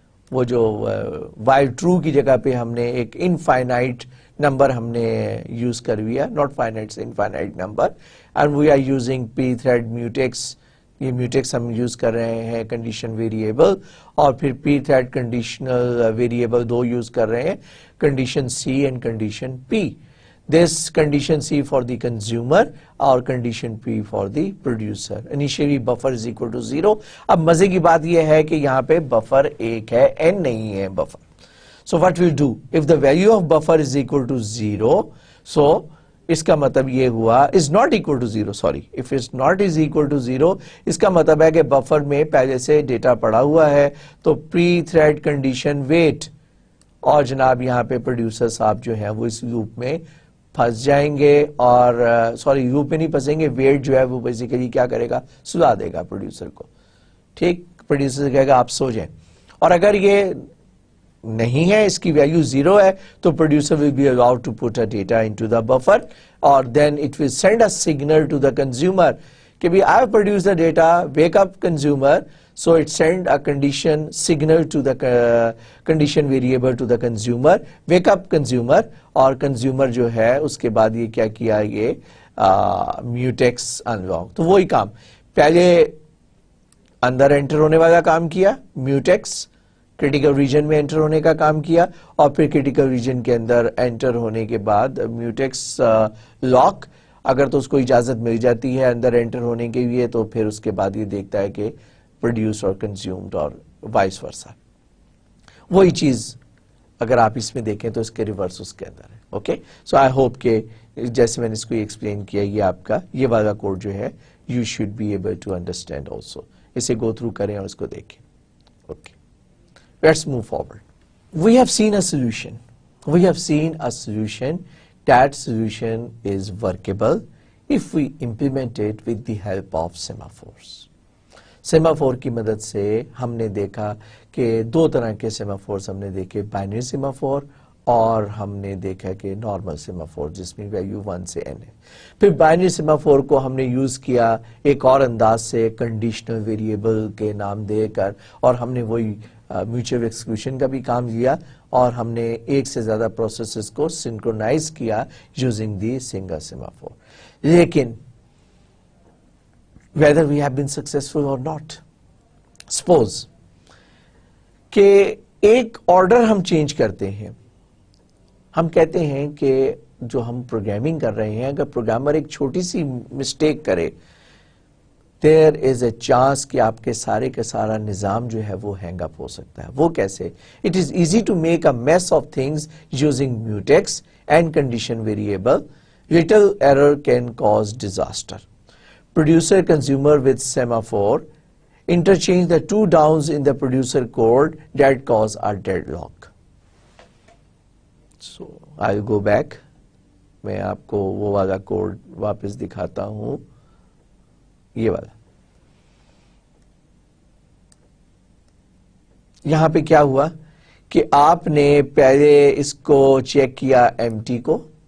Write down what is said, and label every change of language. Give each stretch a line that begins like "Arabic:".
Urdu: وہ جو while true کی جگہ پہ ہم نے ایک انفائنائٹ نمبر ہم نے یوز کر لیا, ناٹ فائنائٹ سے infinite number,
English: And we are using pthread mutex.
Urdu: یہ میوٹیکس ہم یوز کر رہے ہیں کنڈیشن ویریبل, اور پھر پی تھریڈ کنڈیشنل ویریبل دو یوز کر رہے ہیں, condition C and condition P.
English: This condition C for the consumer اور condition P for the producer. Initially buffer is equal to 0.
Urdu: اب مزے کی بات یہ ہے کہ یہاں پہ buffer ایک ہے, n نہیں ہے buffer.
English: So what we'll do, if the value of buffer is equal to 0, so
Urdu: اس کا مطلب یہ ہوا
English: is not equal to 0, sorry. If it's not is equal to 0,
Urdu: اس کا مطلب ہے کہ buffer میں پہلے سے ڈیٹا پڑا ہوا ہے, تو pre-thread condition wait, اور جناب یہاں پہ پروڈیوسر صاحب جو ہیں وہ اس لوپ میں پھنس جائیں گے اور سوری یو پہ نہیں پھنسیں گے, ویٹ جو ہے وہ بیسیکلی کیا کرے گا, سلا دے گا پروڈیوسر کو. ٹھیک, پروڈیوسر کہے گا آپ سو جائیں, اور اگر یہ نہیں ہے, اس کی ویلیو 0 ہے, تو producer
English: will be allowed to put a data into the buffer اور then it will send a signal to the consumer کہ بھی I have produced the data, wake up consumer, so it send a condition signal to the condition variable to the consumer, wake up consumer, اور consumer
Urdu: جو ہے اس کے بعد یہ کیا کیا,
English: یہ mutex unlock.
Urdu: تو وہی کام پہلے اندر انٹر ہونے والا کام کیا, میوٹیکس کریٹیکل ریجن میں انٹر ہونے کا کام کیا, اور پھر کریٹیکل ریجن کے اندر انٹر ہونے کے بعد میوٹیکس لاک, اگر تو اس کو اجازت مل جاتی ہے اندر انٹر ہونے کے لیے, تو پھر اس کے بعد یہ دیکھتا ہے کہ پروڈیوس اور کنزیومڈ اور وائس ورسا. وہی چیز اگر آپ اس میں دیکھیں تو اس کے ریورس اس کے اندر ہے. اوکے,
English: so I hope
Urdu: کہ جیسے میں نے اس کو ایکسپلین کیا, یہ آپ کا یہ والا کوڈ جو ہے
English: You should be able to understand also.
Urdu: اسے گو تھرو کریں اور اس کو دیکھیں.
English: Okay, let's move forward. We have seen a solution. We have seen a solution. That solution is workable if we implement it with the help of semaphores.
Urdu: Semaphore کی مدد سے ہم نے دیکھا کہ دو طرح کے سیمافورز ہم نے دیکھے, بائنری سیمافور اور ہم نے دیکھا کہ نارمل سیمافور جس میں ویلیو 1 سے n ہے. پھر بائنری سیمافور کو ہم نے یوز کیا ایک اور انداز سے, کنڈیشنل ویریبل کے نام دے کر, اور ہم نے وہی میوچل ایکسکلوژن کا بھی کام لیا, اور ہم نے ایک سے زیادہ پروسیسز کو سنکرونائز کیا
English: Using the single semaphore.
Urdu: لیکن
English: whether we have been successful or not,
Urdu: suppose کہ ایک آرڈر ہم چینج کرتے ہیں. ہم کہتے ہیں کہ جو ہم پروگرامنگ کر رہے ہیں, اگر پروگرامر ایک چھوٹی سی مسٹیک کرے,
English: there is a chance
Urdu: کہ آپ کے سارے کا سارا نظام جو ہے وہ ہینگ اپ ہو سکتا ہے. وہ کیسے؟
English: It is easy to make a mess of things using mutex and condition variable. Little error can cause disaster. Producer consumer with semaphore interchange the two downs in the producer code that cause a deadlock. So I'll go back.
Urdu: میں آپ کو وہ والا code واپس دکھاتا ہوں, یہ والا. یہاں پہ کیا ہوا کہ آپ نے پہلے اس کو چیک کیا empty کو.